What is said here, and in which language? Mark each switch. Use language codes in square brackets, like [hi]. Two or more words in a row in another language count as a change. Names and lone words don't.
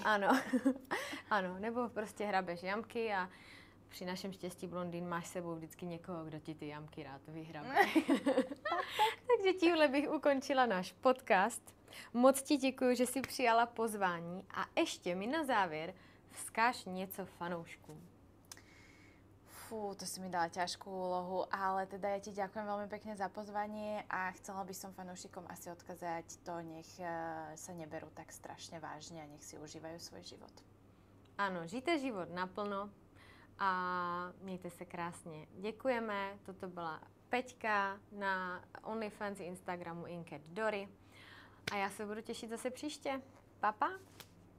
[cs] Ano, ano, nebo prostě hrabeš jamky a při našem štěstí blondýn máš s sebou vždycky někoho, kdo ti ty jamky rád vyhrabe. Takže tímhle bych ukončila náš podcast. Moc ti děkuji, že jsi přijala pozvání a ještě mi na závěr vzkáž něco fanouškům. Fú, [sk] to si mi dala ťažkú úlohu, ale teda ja ti ďakujem veľmi pekne za pozvanie a chcela by som fanúšikom asi odkázať to, nech sa neberú tak strašne vážne a nech si užívajú svoj život. [cs] Ano, žijte život naplno a mějte se krásně. Děkujeme, toto byla Peťka na OnlyFans Instagramu Inket Dory a já se budu těšit zase příště. Pa, pa.